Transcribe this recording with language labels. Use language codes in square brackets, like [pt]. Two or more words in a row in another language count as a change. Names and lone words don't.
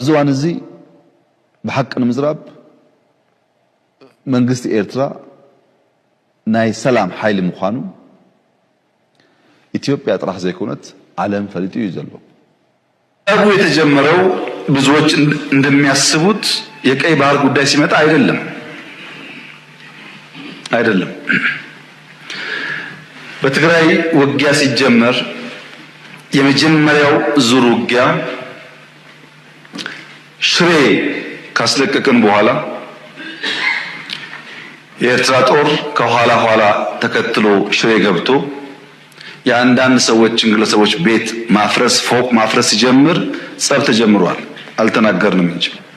[ti] ብዙዋን እዚ بحق ንምዝራብ መንግስት ኤርትራ ናይ ሰላም ኃይል ምዃኑ ኢትዮጵያ ጥራሕ ዘይኮነት ዓለም ፈልጡ ይዘሎ አቡ [am] የተጀመረው ብዙዎች እንደሚያስቡት የቀይ ባህር ጉዳይ ሲመጣ አይደለም በትግራይ ውጊያ ሲጀመር የመጀመሪያው ዙር ውጊያ ሽሬ ካስለቀቀን በኋላ የኤርትራ ጦር ከኋላ ተከትሎ ሽሬ ገብቶ የአንዳንድ ሰዎችን ግለሰቦች ቤት ማፍረስ ፎቅ ማፍረስ ሲጀምር ጸብ ተጀምሯል አልተናገርንም እንጂ